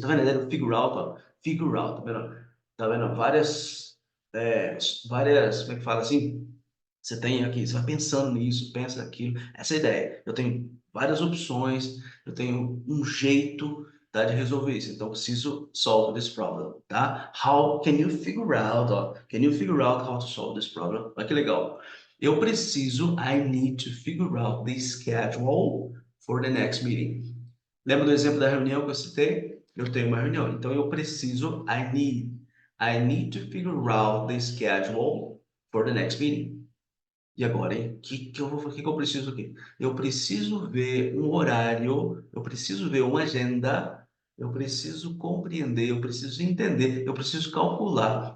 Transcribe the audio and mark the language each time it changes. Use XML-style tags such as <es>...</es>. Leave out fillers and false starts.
<pt>Tá vendo a ideia do figure out, ó? Figure out, tá vendo? Tá vendo? Várias, como é que fala assim? Você tem aqui, você vai pensando nisso, pensa naquilo. Essa é a ideia. Eu tenho várias opções, eu tenho um jeito, tá, de resolver isso. Então, eu preciso</pt> <en>solve this problem,</en> <pt>tá?</pt> <en>How can you figure out, ó, can you figure out how to solve this problem?</en> <pt>Olha que legal.</pt> <en>I need to figure out the schedule for the next meeting.</en> <pt>Lembra do exemplo da reunião que eu citei? Eu tenho uma reunião, então eu preciso,</pt> <en>I need to figure out the schedule for the next meeting.</en> <pt>E agora, hein? O que que eu preciso aqui? Eu preciso ver um horário, eu preciso ver uma agenda, eu preciso compreender, eu preciso entender, eu preciso calcular.</pt>